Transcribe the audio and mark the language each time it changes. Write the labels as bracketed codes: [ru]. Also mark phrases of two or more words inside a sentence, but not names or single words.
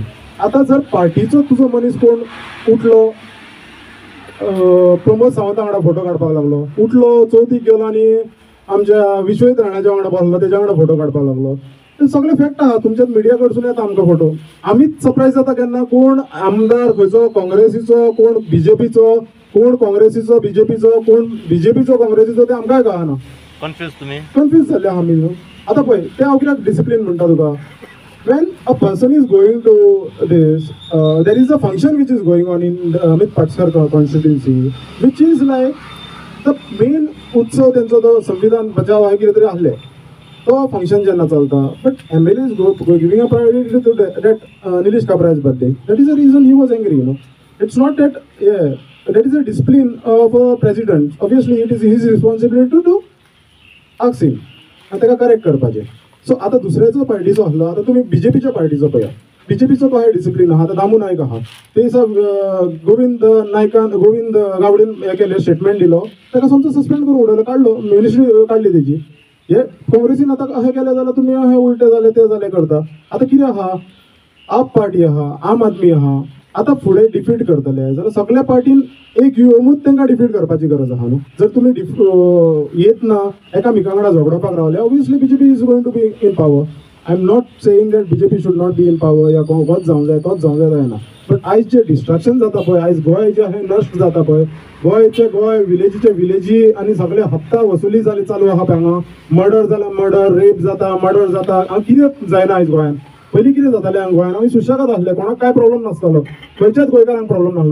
[kok] आतां जर पार्टीचो तुजो मनीस कोण उठलो, प्रमोद सावंता वांगडा फोटो काडपाक लागलो, उठलो चवथीक गेलो आनी आमच्या विश्वजीत राणाच्या वांगडा बसलो, तेज्या वांगडा फोटो काडपाक लागलो, ते सगळे फॅक्ट आहा. तुमच्याच मिडिया कडसून येता आमकां फोटो. आमीच सरप्रायज जाता केन्ना कोण आमदार खंयचो काँग्रेसीचो, कोण BJPचो, कोण काँग्रेसीचो BJPचो, कोण BJPचो काँग्रेसीचो, ते आमकांय कळना. कन्फ्यूज जाल्ले आहा आमी. आतां पळय ते हांव कित्याक डिसिप्लीन म्हणटा तुका, [en] when a person is going to this, there is a function which is going on in the Amit Patkar constituency, which is like the main [kok] उत्सव त्यांचो तो संविधान बचाव आहे कितें तरी आहले, तो फंक्शन जेन्ना चलता, [en] but MLA is giving a priority to that Nilesh Kabrai's birthday. That is the reason he was angry, you know. It's not that, that is a discipline of a president. Obviously it is his responsibility to ask him and [kok] ताका करेक्ट करपाचें. सो आतां दुसऱ्याचो पार्टीचो आसलो, आतां तुमी BJPच्या पार्टीचो पळया, BJPचो कशें डिसिप्लीन आहा. आतां दामू नायक आहा, ते दिसा गोविंद गावडेन हें केलें, स्टेटमेंट दिलो, ताका समजा सस्पेंड करून उडयलो, काडलो, मिनिस्ट्री काडली तेजी. हे काँग्रेसीन आतां अशें केलें जाल्यार तुमी हे उलटे जाले ते जाले करता. आतां कितें आहा, आप पार्टी आहा, आम आदमी आहा, आतां फुडें डिफीट करतले जाल्यार सगळ्या पार्टीन एक येवमूच तांकां डिफीट करपाची गरज आहा न्हू. जर तुमी येत ना एकामेका वांगडा झगडपाक रावले, [en] obviously BJP is going to be in power. I am not saying that BJP should not be in power, [kok] या होच जावंक जाय तोच जावंक जाय ना. बट आयज जे डिस्ट्रॅक्शन जाता पळय, आयज गोंय जे हें नश्ट जाता पळय, गोंय विलेजीचे विलेजी आनी सगळे हप्ता वसुली जाली चालू आहा हांगा. मर्डर जाला मर्डर, रेप जाता, मर्डर जाता. कितें जायना आयज गोंयान. पयलीं कितें जातालें हांगा गोंयान, आमी सुशेगाद आसले, कोणाक काय प्रॉब्लम नासतालो, खंयच्याच गोंयकारांक प्रॉब्लम नासलो.